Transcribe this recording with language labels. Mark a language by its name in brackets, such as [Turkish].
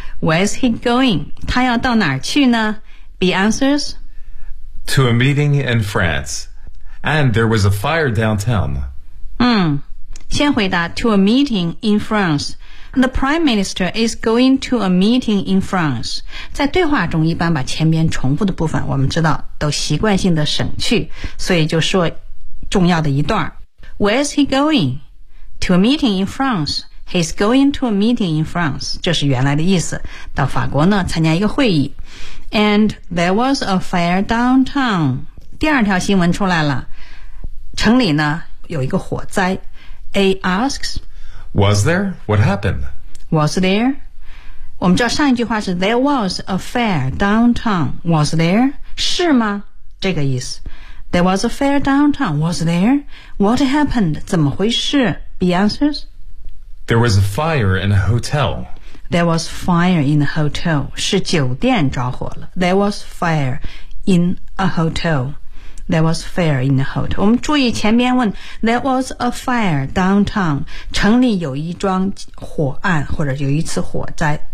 [English] Where is he going? [Chinese] 他要到哪儿去呢? [English] B answers. To a meeting in France. And there was a fire downtown. [Chinese] 先回答 [English] to a meeting in France. The Prime Minister is going to a meeting in France. [Chinese] 在对话中一般把前边重复的部分我们知道都习惯性的省去，所以就说重要的一段。 [English] Where is he going? To a meeting in France. He's going to a meeting in France. [Chinese] 这是原来的意思。到法国呢参加一个会议。 [English] And there was a fire downtown. [Chinese] 第二条新闻出来了。城里呢有一个火灾。 [English] A asks, Was there? What happened? Was there? [Chinese] 我们知道上一句话是 [English] There was a fire downtown. Was there? [Chinese] 是吗？这个意思。 [English] There was a fire downtown. Was there? What happened? [Chinese] 怎么回事？ [English] B answers. There was a fire in a hotel. There was fire in a hotel. [Chinese] 是酒店着火了。 [English] There was fire in a hotel. There was fire in a hotel. [Chinese] 我们注意前面问 [English] There was a fire downtown. [Chinese] 城里有一桩火案或者有一次火灾。